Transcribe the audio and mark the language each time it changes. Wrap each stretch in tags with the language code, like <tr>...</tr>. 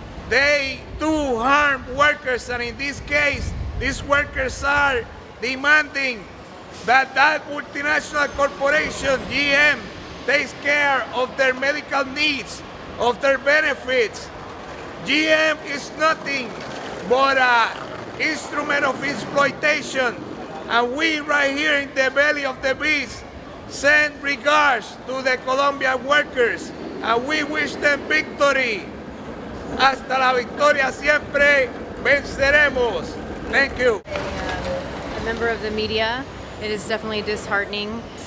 <en>They do harm workers, and in this case, these workers are demanding that multinational corporation, GM, takes care of their medical needs, of their benefits. GM is nothing but an instrument of exploitation, and we right here in the belly of the beast send regards to the Colombian workers, and we wish them victory.</en> <es>Hasta la victoria siempre venceremos.</es> <en>Thank you. A member of the media, it is definitely disheartening</en>